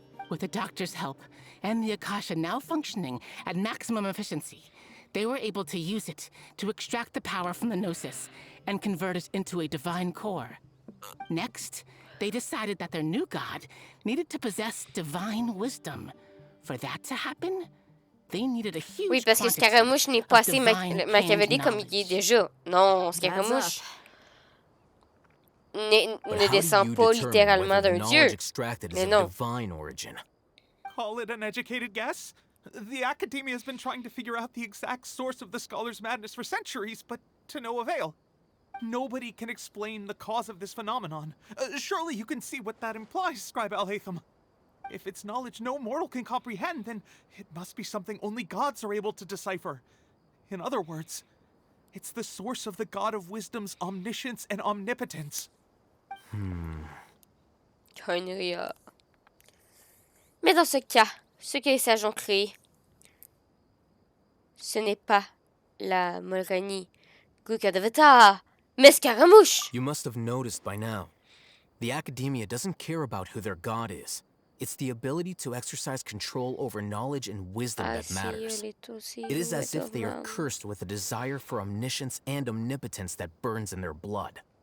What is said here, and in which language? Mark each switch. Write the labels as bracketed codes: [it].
[en] With the doctor's help, and the Akasha now functioning at maximum efficiency, they were able to use it to extract the power from the Gnosis and convert it into a divine core. Next, they decided that their new god needed to possess divine wisdom. For that to happen, they needed a huge [fr] Oui, parce que Scaramouche n'est pas assez machiavélique comme il est déjà. Non, Scaramouche ne descend pas littéralement d'un dieu. Mais non. [en] Call it an educated guess? The academia has been trying to figure out the exact source of the scholar's madness for centuries, but to no avail. Nobody can explain the cause of this phenomenon. Surely you can see what that implies, Scribe Al-Haytham. If it's knowledge no mortal can comprehend, then it must be something only gods are able to decipher. In other words, it's the source of the God of Wisdom's omniscience and omnipotence. [fr] Connerie. Mais dans ce cas, ce que les sages ont créé, ce n'est pas la Molrani Gukadavata, mais Scaramouche. [en] You must have noticed by now. The academia doesn't care about who their god is. It's the ability to exercise control over knowledge and wisdom that matters. It is as if they are cursed with a desire for omniscience and omnipotence that burns in their blood.